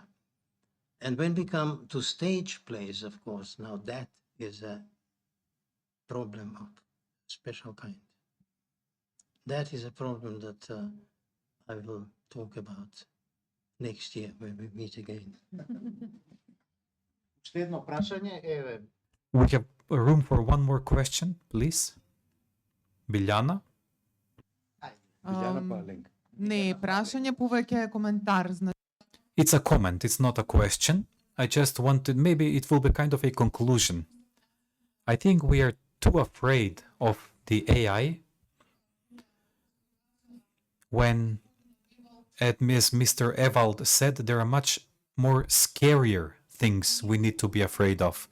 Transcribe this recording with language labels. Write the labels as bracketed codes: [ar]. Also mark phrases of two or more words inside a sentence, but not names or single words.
[en] And when we come to stage plays, of course, now that is a problem of special kind. That is a problem that I will talk about next year when we meet again. [mk] Уште едно прашање, еве. [en] We have room for one more question, please. Biljana? [mk] Биljана па Аленка. Не е прашање, повеќе е коментар. [en] It's a comment, it's not a question. I just wanted, maybe it will be kind of a conclusion. I think we are too afraid of the AI when, as Mr. Ewald said, there are much more scarier things we need to be afraid of.